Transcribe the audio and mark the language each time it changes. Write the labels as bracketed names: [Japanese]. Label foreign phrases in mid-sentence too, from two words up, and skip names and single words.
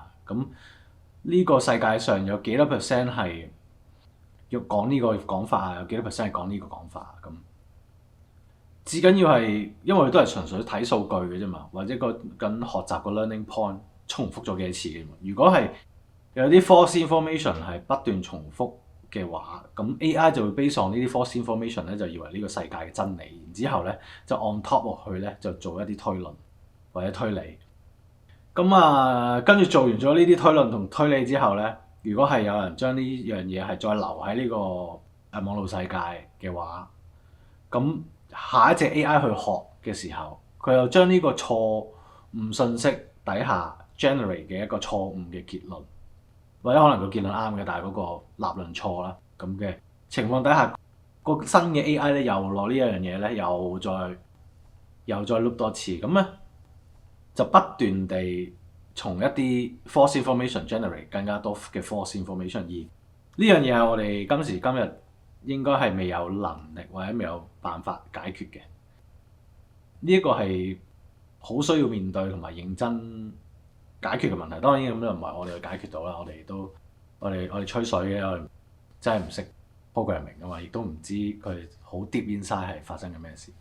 [Cantonese] 咁呢個世界上有幾多 percent 係要講呢個講法啊？有幾多 percent 係講呢個講法啊？咁至緊要係，因為都係純粹睇數據嘅啫嘛，或者個緊學習個 [English] learning point [Cantonese] 重複咗幾多次嘅嘛。如果係有啲 [English] false information [Cantonese] 係不斷重複嘅話，咁 AI 就會 [English] base on [Cantonese] 呢啲 [English] false information [Cantonese] 咧，就以為呢個世界嘅真理，然之後咧就 [English] on top [Cantonese] 落去咧就做一啲推論或者推理。咁啊，跟住做完咗呢啲推論同推理之後咧，如果係有人將呢樣嘢係再留喺呢個網絡世界嘅話，咁下一隻 AI 去學嘅時候，佢又將呢個錯誤信息底下 generate 嘅一個錯誤嘅結論，或者可能個結論啱嘅，但係嗰個立論錯啦，咁嘅情況底下，個新嘅 AI 咧又攞呢一樣嘢咧，又再 loop 多次，咁咧就不斷地從一啲 [English] false information [Cantonese] generate 更加多嘅 [English] false information， [Cantonese] 而呢樣嘢係我哋今時今日應該係未有能力或者未有辦法解決嘅。呢一個係好需要面對同埋認真解決嘅問題。當然咁又唔係我哋去解決到啦，我哋吹水嘅，我哋真係唔識 programming 㗎嘛，亦都唔知佢好 [English] deep inside [Cantonese] 係發生緊咩事。